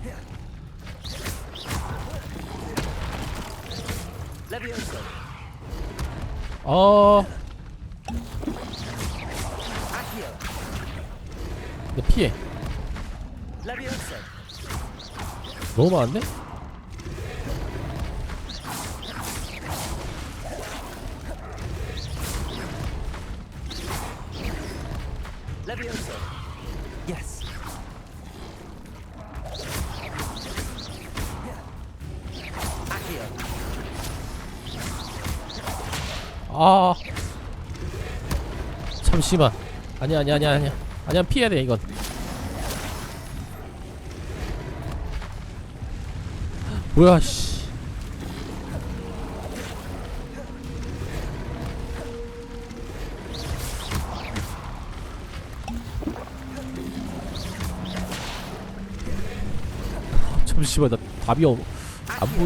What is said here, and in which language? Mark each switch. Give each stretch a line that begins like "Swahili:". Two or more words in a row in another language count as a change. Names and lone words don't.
Korean: Levioso. Accio. 내 피해. Levioso. 너무 많은데? Levioso. Yes. Accio. 잠시만. 아니야 피해야 돼 이건. 뭐야 씨. 잠시만 나 답이 안 보여.